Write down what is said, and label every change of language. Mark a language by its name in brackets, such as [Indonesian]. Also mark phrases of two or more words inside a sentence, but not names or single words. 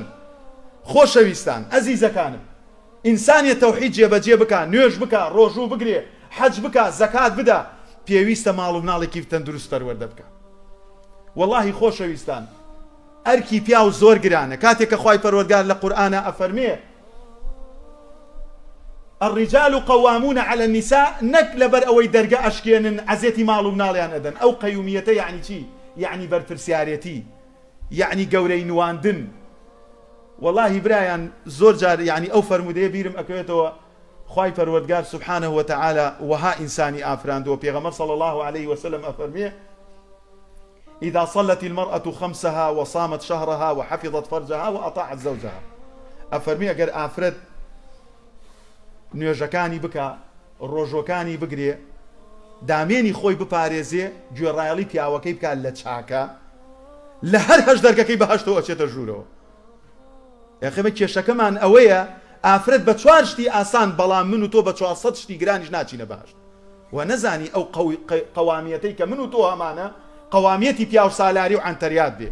[Central Kurdish] خۆشەویستان ئەزیزەکانم، ئینسانیە تەوحید جێبەجێ بکە، نوێژ بکە، ڕۆژوو بگرێ، حەج بکە، زەکات بدە، پێویستە ماڵ و مناڵێکی تەندروست پەروەردە بکە. وەڵاهی خۆشەویستان ئەرکی پیا و زۆر گرانە. کاتێک کە خوای پەروەردگار لە قورئانە ئەفەرمێ [Arabic] الرجال قوامون على النساء، [Central Kurdish] نەک لەبەر ئەوەی دەرگە ئەشکێنن عەزێتی ماڵ و مناڵیان ئەدەن. ئەو قەیومیەتە یعنی چی؟ یعنی بەرپرسیارەتی، یعنی گەورەی نواندن. والله برایان زۆر جار یعنی ئەو فەرمودەیە بیرم ئەکەوێتەوە خوای پەروەردگار [Arabic] سبحانه وتعالى [Central Kurdish] وها ئینسانی ئافراندەوە. [Arabic] پێغەمبەر صلى الله عليه وسلم ئەفەرمێ إذا صلت المرأة خمسها وصامت شهرها وحفظت فرجها وأطاعت زوجها. [Central Kurdish] أفرمي أجر أفرد نوێژەکانی بکە، ڕۆژۆکانی بگرێ، دامێنی خۆی بپارێزێ، گوێڕایەڵی پیاوەکەی بکە لە چاکە، لە هەر هەش دەرگەکەی بەهەشتەوە ئەچێتە ژوورەوە. یاخێمە کێشەکەمان ئەوەیە ئافرەت بە 4 شتی ئاسان، بەڵام من و تۆ بە 400 شتی گرانیش ناچینە بەهەشت و نەزانی ئەو قەوامیەتەی کە من و تۆ هەمانە قەوامیەتی پیا و سالاری و عەنتەریات بێ.